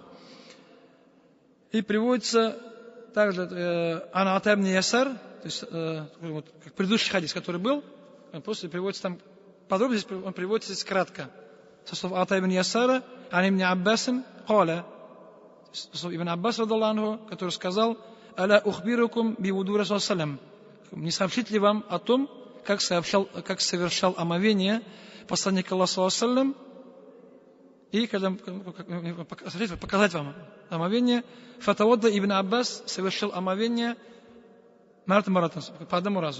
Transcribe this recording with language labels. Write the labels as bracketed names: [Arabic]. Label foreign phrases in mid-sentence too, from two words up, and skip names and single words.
[Russian] И приводится также Ан Ата ибн Ясар, то есть как предыдущий хадис, который был, он просто приводится там подробно, здесь он приводится здесь кратко. Со слов Ата ибн Ясара, Ан ибн Аббасин, Каля, со слов Ибн Аббас, который сказал: [Arabic] ألا أخبركم بوضوء رسول سلام. [Russian] Не сообщить ли вам о том, как совершал омовение посланник Аллаха саллям, и когда показать вам омовение, Фатавадда Ибн Аббас совершил омовение маратан по одному разу.